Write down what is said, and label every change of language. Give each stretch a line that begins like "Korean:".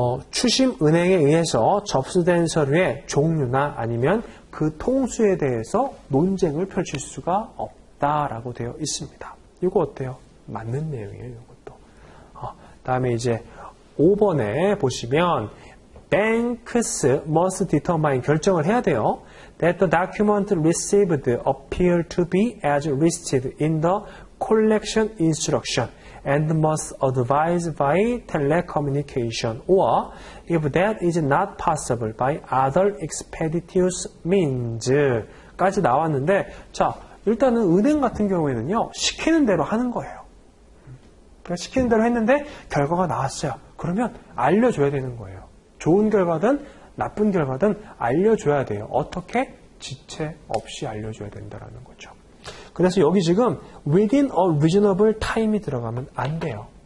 Korean: 추심 은행에 의해서 접수된 서류의 종류나 아니면 그 통수에 대해서 논쟁을 펼칠 수가 없다라고 되어 있습니다. 이거 어때요? 맞는 내용이에요, 이것도. 다음에 이제 5번에 보시면
English: banks must determine
Korean: 결정을 해야 돼요.
English: That the document received appear to be as listed in the collection instruction and must advise by telecommunication or if that is not possible by other expeditious means
Korean: 까지 나왔는데 자 일단은 은행 같은 경우에는요 시키는 대로 하는 거예요. 그러니까 시키는 대로 했는데 결과가 나왔어요. 그러면 알려줘야 되는 거예요. 좋은 결과든 나쁜 결과든 알려줘야 돼요. 어떻게? 지체 없이 알려줘야 된다는 거죠. 그래서 여기 지금
English: within a reasonable time
Korean: 이 들어가면 안 돼요.